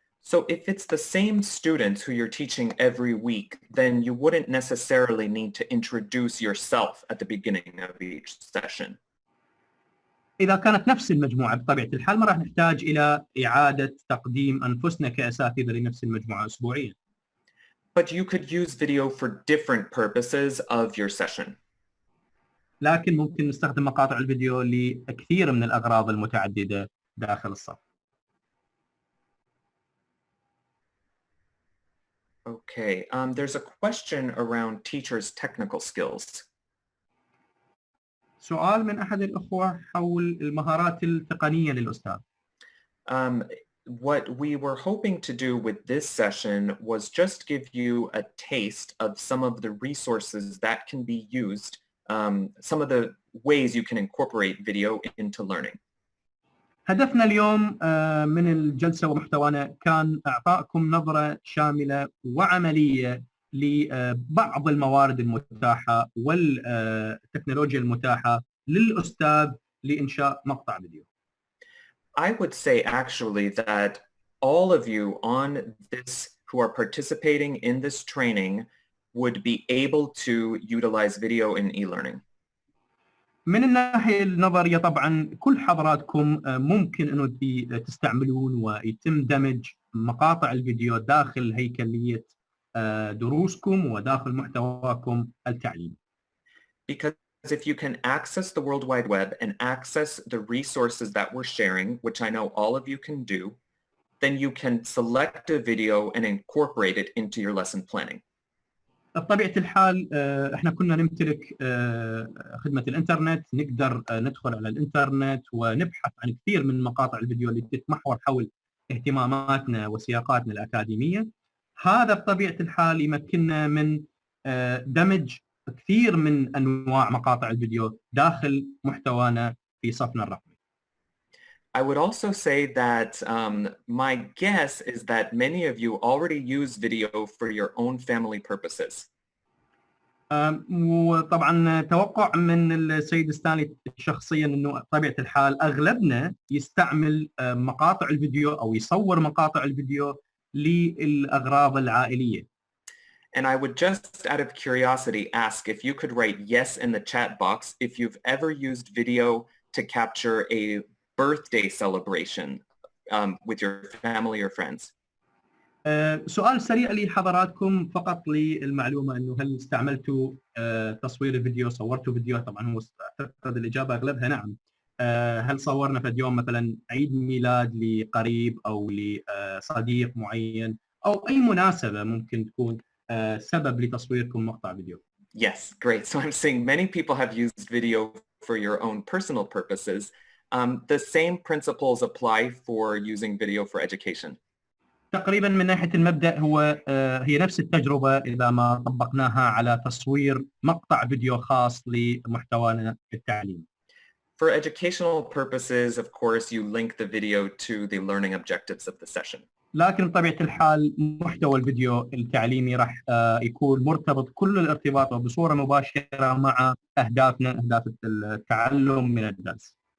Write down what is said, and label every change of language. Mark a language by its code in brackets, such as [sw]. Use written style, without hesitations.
[en] So if it's the same students who you're teaching every week, then you wouldn't necessarily need to introduce yourself at the beginning of each session. [ar] إذا كانت نفس المجموعة بطبيعة الحال ما راح نحتاج إلى إعادة تقديم أنفسنا كأساتذة لنفس المجموعة أسبوعيا. [en] But you could use video for different purposes of your session. [ar] لكن ممكن نستخدم مقاطع الفيديو لكثير من الأغراض المتعددة داخل الصف. [en] Okay, there's a question around teachers' technical skills. [ar] سؤال من أحد الأخوة حول المهارات التقنية للأستاذ. [en] What we were hoping to do with this session was just give you a taste of some of the resources that can be used, some of the ways you can incorporate video into learning. [ar] هدفنا اليوم من الجلسة ومحتوانا كان إعطائكم نظرة شاملة وعملية لبعض الموارد المتاحة والتكنولوجيا المتاحة للأستاذ لإنشاء مقطع فيديو. [en] I would say actually that all of you on this who are participating in this training would be able to utilize video in e-learning. [ar] من الناحية النظرية طبعا كل حضراتكم ممكن أنه تستعملون ويتم دمج مقاطع الفيديو داخل هيكلية دروسكم وداخل محتواكم التعليمي. [en] Because if you can access the World Wide Web and access the resources that we're sharing, which I know all of you can do, then you can select a video and incorporate it into your lesson planning. [ar] بطبيعة الحال احنا كنا نمتلك خدمة الانترنت، نقدر ندخل على الانترنت ونبحث عن كثير من مقاطع الفيديو اللي تتمحور حول اهتماماتنا وسياقاتنا الأكاديمية. هذا بطبيعة الحال يمكننا من دمج كثير من أنواع مقاطع الفيديو داخل محتوانا في صفنا الرقمي. [en] I would also say that my guess is that many of you already use video for your own family purposes. [ar] وطبعا توقع من السيد ستانلي شخصيا انه بطبيعة الحال اغلبنا يستعمل مقاطع الفيديو او يصور مقاطع الفيديو للأغراض العائلية. [en] And I would just, out of curiosity, ask if you could write yes in the chat box if you've ever used video to capture a birthday celebration with your family or friends. [ar] سؤال سريع لحضراتكم فقط للمعلومة انه هل استعملتوا تصوير الفيديو، صورتوا فيديو؟ طبعا هو اعتقد الإجابة اغلبها نعم. هل صورنا في اليوم مثلا عيد ميلاد لقريب او لصديق معين او اي مناسبة ممكن تكون سبب لتصويركم مقطع فيديو؟ [en] Yes, great. So I'm saying many people have used video for your own personal purposes. The same principles apply for using video for education. [ar] تقريبا من ناحية المبدأ هي نفس التجربة إذا ما طبقناها على تصوير مقطع فيديو خاص لمحتوانا التعليم. [en] For educational purposes, of course, you link the video to the learning objectives of the session. [ar] لكن بطبيعة الحال محتوى الفيديو التعليمي راح يكون مرتبط كل الارتباط بصورة مباشرة مع أهداف التعلم من الدرس.